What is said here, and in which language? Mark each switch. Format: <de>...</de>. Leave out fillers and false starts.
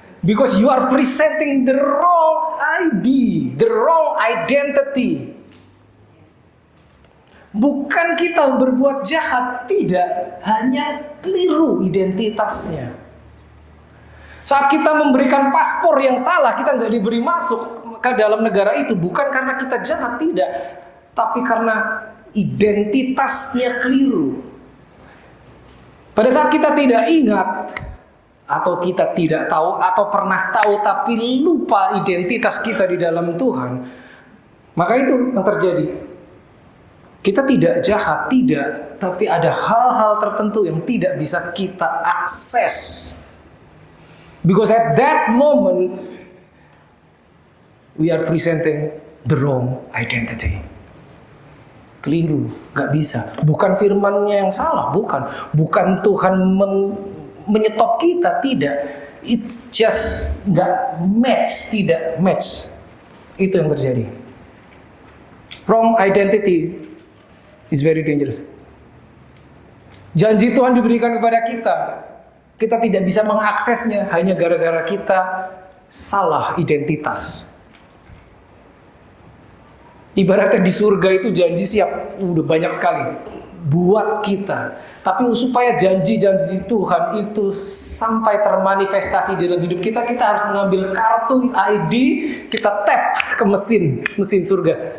<en>Because you are presenting the wrong ID, the wrong identity.</en> <id>Bukan kita berbuat jahat, tidak. Hanya keliru identitasnya. Saat kita memberikan paspor yang salah, kita nggak diberi masuk ke dalam negara itu, bukan karena kita jahat, tidak, tapi karena identitasnya keliru. Pada saat kita tidak ingat, atau kita tidak tahu, atau pernah tahu tapi lupa identitas kita di dalam Tuhan, maka itu yang terjadi. Kita tidak jahat, tidak, tapi ada hal-hal tertentu yang tidak bisa kita akses.</id> <en>Because at that moment, we are presenting the wrong identity.</en> <id>Keliru, gak bisa. Bukan firman-Nya yang salah, bukan. Bukan Tuhan menyetop kita, tidak.</id> <en>It's just</en> <id>gak match, tidak match. Itu yang terjadi.</id> <en>Wrong identity is very dangerous.</en> <id>Janji Tuhan diberikan kepada kita. Kita tidak bisa mengaksesnya hanya gara-gara kita salah identitas. Ibaratnya di surga itu janji siap, udah banyak sekali buat kita. Tapi supaya janji-janji Tuhan itu sampai termanifestasi dalam hidup kita, kita harus mengambil kartu ID, kita tap ke mesin surga.</id>